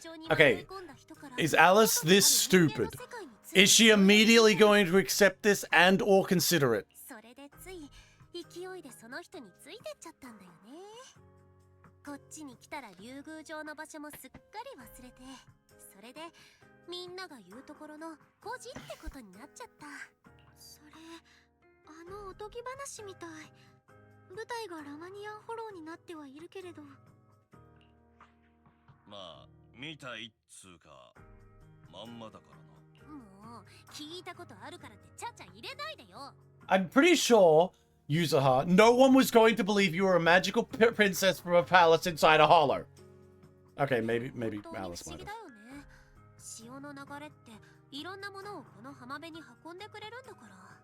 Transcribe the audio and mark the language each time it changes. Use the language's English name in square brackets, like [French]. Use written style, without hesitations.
[English] Okay, is Alice this stupid? Is she immediately going to accept this and or consider it? [Japanese] 勢いでその人についてっちゃったんだよね。こっちに来たら竜宮城の場所もすっかり忘れて、それでみんなが言うところの孤児ってことになっちゃった。それ、おとぎ話みたい。舞台がラマニアンフォローになってはいるけれど。まあ、見たいっつうか、まんまだからな。もう、聞いたことあるからってちゃちゃ入れないでよ。 [English] I'm pretty sure, Yuzuha, no one was going to believe you were a magical princess from a palace inside a hollow. Okay, maybe Alice might have. [Japanese] 潮の流れっていろんなものをこの浜辺に運んでくれるんだから。